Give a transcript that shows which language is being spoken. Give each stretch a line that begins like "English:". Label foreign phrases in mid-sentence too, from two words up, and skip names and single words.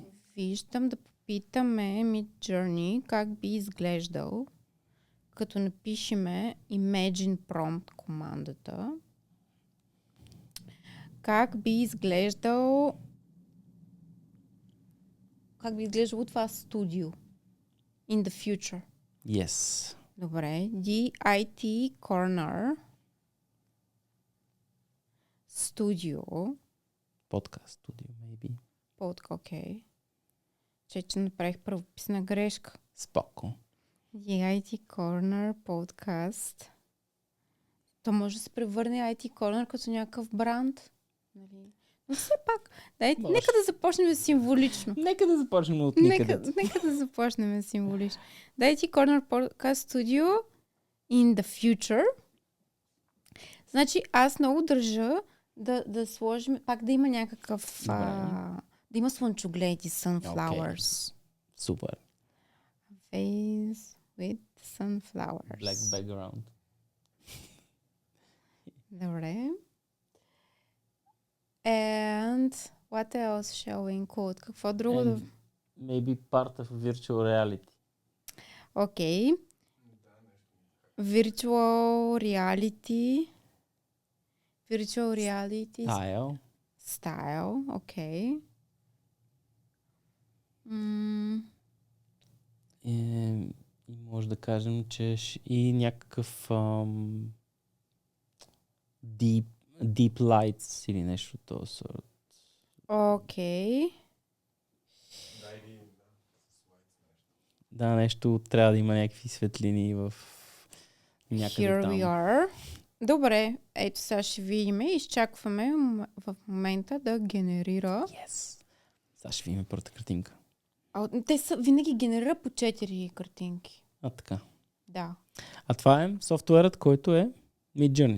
Bulgarian: виждам да попитаме Midjourney как би изглеждал, като напишеме Imagine Prompt командата. Как би изглеждало това студио
English: in the future? Yes.
Bulgarian: Добре. DIT Corner Studio. Подкаст студио, maybe. Окей. Че направих правописна грешка. Споко. DIT Corner Podcast. То може да се превърне IT Corner като някакъв бранд. Нали? Но все пак, нека да започнем символично. Нека да започнем от никъде. Нека да започнем символично.
English: DIT Corner Podcast Studio in the future.
Bulgarian: Значи аз много държа да сложим, пак да има някакъв да има слънчогледи, sunflowers. Okay. Супер.
English: Vase with sunflowers. Black background.
Bulgarian: Добре.
English: And what else shall we include?
Bulgarian: Какво друго да...
English: Maybe part of virtual reality.
Bulgarian: Окей.
English: Virtual reality. Style.
Bulgarian: Окей. И може да кажем, че и някакъв
English: deep lights
Bulgarian: или нещо от този сорт. Окей. Да, нещо трябва да има някакви светлини в някъде
English: Here
Bulgarian: там.
English: we are.
Bulgarian: Добре, ето сега ще видим и изчакваме в момента да генерира.
English: Yes.
Bulgarian: Сега ще видим първата картинка. Те винаги генерира по 4 картинки. Така. Да. А това е софтуерът, който е Midjourney.